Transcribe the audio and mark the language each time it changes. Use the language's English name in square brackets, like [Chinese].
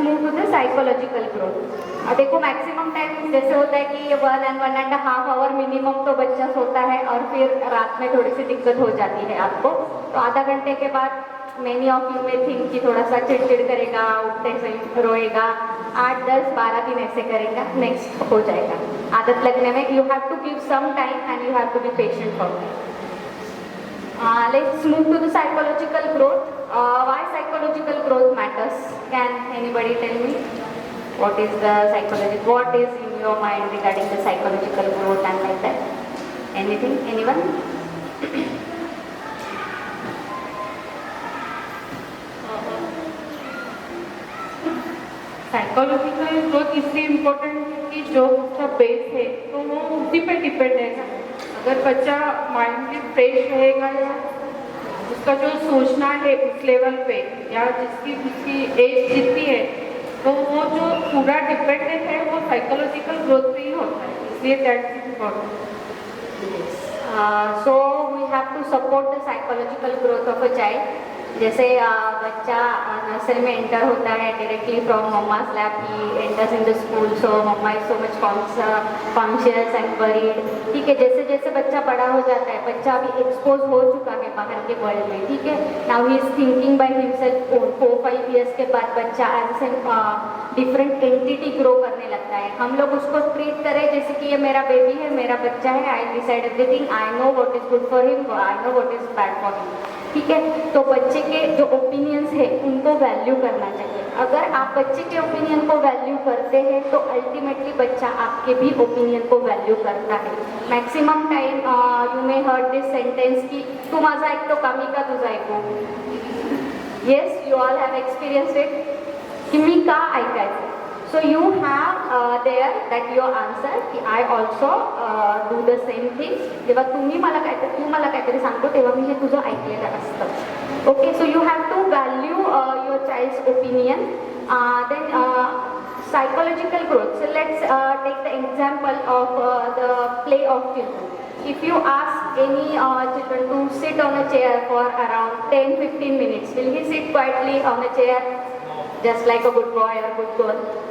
[English] Let's move to the psychological growth. [Hindi] देखो maximum time जैसे होता है कि 1.5 आवर मिनिमम तो बच्चा सोता है और फिर रात में थोड़ी सी दिक्कत हो जाती है आपको. तो आधा घंटे के बाद मेनी ऑफ यू में थिंक कि थोड़ा सा चिड़चिड़ करेगा, उठते से रोएगा, 8, 10, 12 दिन ऐसे करेगा, नेक्स्ट हो जाएगा. आदत लगने में [English] You have to give some time and you have to be patient for that. Let's move to the psychological growth. Why psychological growth matters? Can anybody tell me? What is the psychology? What is in your mind regarding the psychological growth and like that? Anything? Anyone? [Hindi] Psychological growth इसलिए important है कि जो उसका base है तो वो उसी पे डिपेंड है ना. अगर बच्चा माइंडली फ्रेश रहेगा या उसका जो सोचना है उस लेवल पे या जिसकी एज जितनी है तो वो जो पूरा डिपेंडेंट है वो साइकोलॉजिकल ग्रोथ पे ही होता है. इसलिए that's important. [English] So we have to support the psychological growth of a child. [Hindi] जैसे बच्चा नर्सरी में एंटर होता है [English] Directly from mama's lab, he enters in the school, so mama is so much conscious and worried. [Hindi] ठीक है, जैसे जैसे बच्चा बड़ा हो जाता है, बच्चा अभी एक्सपोज हो चुका है बाहर के वर्ल्ड में. ठीक है, [English] Now he is thinking by himself. [Hindi] 4-5 years के बाद बच्चा as a different entity grow करने लगता है. हम लोग उसको ट्रीट करें जैसे कि ये मेरा बेबी है, मेरा बच्चा है, [English] I decide everything, I know what is good for him, I know what is bad for him. [Hindi] ठीक है, तो बच्चे के जो ओपिनियंस है उनको वैल्यू करना चाहिए. अगर आप बच्चे के ओपिनियन को वैल्यू करते हैं तो अल्टीमेटली बच्चा आपके भी ओपिनियन को वैल्यू करता है. [English] maximum time you may heard this sentence [Marathi] की तू माझा ऐकतो का मी का तुझा ऐकू. [English] yes, you all have experience it [Marathi] की मी का ऐकायचं. [English] So you have there that your answer की I also do the same thing. [Marathi] जेव्हा तू मला काहीतरी सांगतो तेव्हा मी हे तुझं ऐकलेलं असतं. [English] Okay, so you have to value your child's opinion. Then psychological growth. So let's take the example of the play of children. If you ask any children to sit on a chair for around 10-15 minutes, will he sit quietly on a chair just like a good boy or good girl?